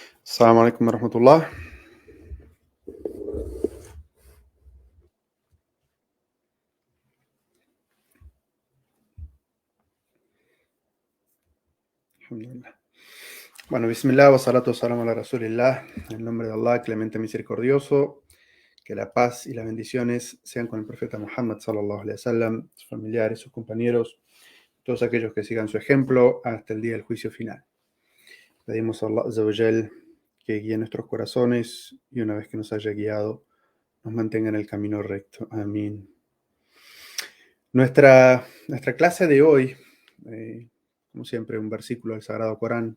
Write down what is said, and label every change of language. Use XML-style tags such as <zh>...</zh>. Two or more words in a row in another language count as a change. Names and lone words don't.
<ar>السلام عليكم ورحمة الله. Alhamdulillah. Bueno, بسم الله، والصلاة والسلام على رسول الله.</ar> <es>En el nombre de Allah, clemente misericordioso, que la paz y las bendiciones sean con el profeta Muhammad</es> <ar>صلى الله عليه وسلم,</ar> <es>sus familiares, sus compañeros, todos aquellos que sigan su ejemplo hasta el día del juicio final. Pedimos a Allah</es> <ar>عز وجل</ar> <es>que guíe nuestros corazones y una vez que nos haya guiado, nos mantenga en el camino recto. Amén. Nuestra clase de hoy, como siempre, un versículo del Sagrado Corán.</es>